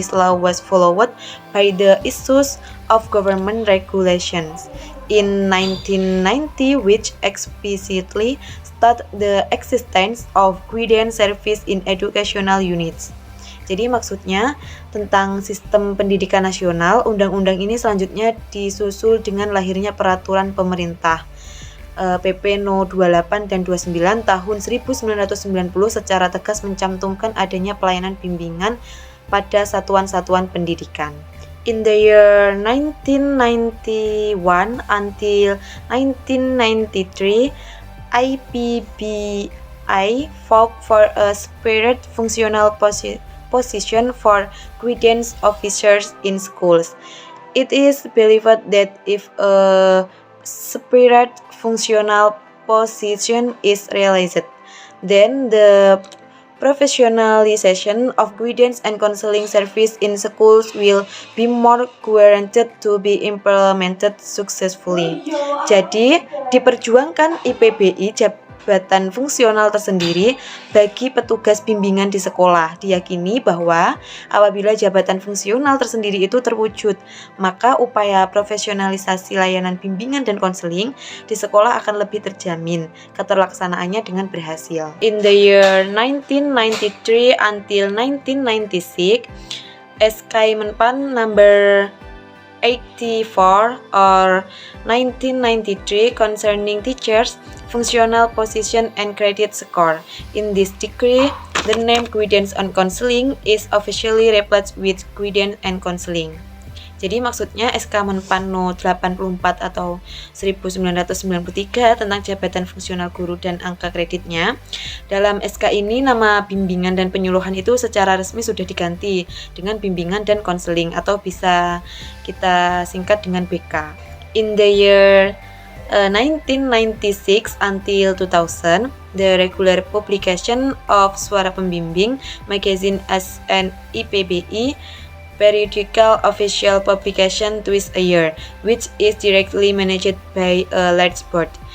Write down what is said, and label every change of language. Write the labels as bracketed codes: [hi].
[en] This law was followed by the issues of government regulations in 1990, which explicitly state the existence of guidance service in educational units. [id] Jadi maksudnya tentang sistem pendidikan nasional, undang-undang ini selanjutnya disusul dengan lahirnya peraturan pemerintah PP No 28 dan 29 tahun 1990 secara tegas mencantumkan adanya pelayanan bimbingan pada satuan-satuan pendidikan. [en] In the year 1991 until 1993, IPBI fought for a separate functional position for guidance officers in schools. It is believed that if a separate functional position is realized, then the professionalization of guidance and counseling service in schools will be more guaranteed to be implemented successfully. [id] Jadi, diperjuangkan IPBI jabatan fungsional tersendiri bagi petugas bimbingan di sekolah. Diyakini bahwa apabila jabatan fungsional tersendiri itu terwujud, maka upaya profesionalisasi layanan bimbingan dan konseling di sekolah akan lebih terjamin keterlaksanaannya dengan berhasil. [en] In the year 1993 until 1996, SK Menpan number 84 or 1993 concerning teachers, functional position and credit score. In this decree, the name Guidance and Counseling is officially replaced with Guidance and Counseling. [id] Jadi maksudnya SK Menpan No 84 atau 1993 tentang jabatan fungsional guru dan angka kreditnya. Dalam SK ini nama bimbingan dan penyuluhan itu secara resmi sudah diganti dengan bimbingan dan konseling atau bisa kita singkat dengan BK. [en] In the year 1996 until 2000, the regular publication of Suara Pembimbing magazine as an IPBI periodical official publication twice a year, which is directly managed by a large board.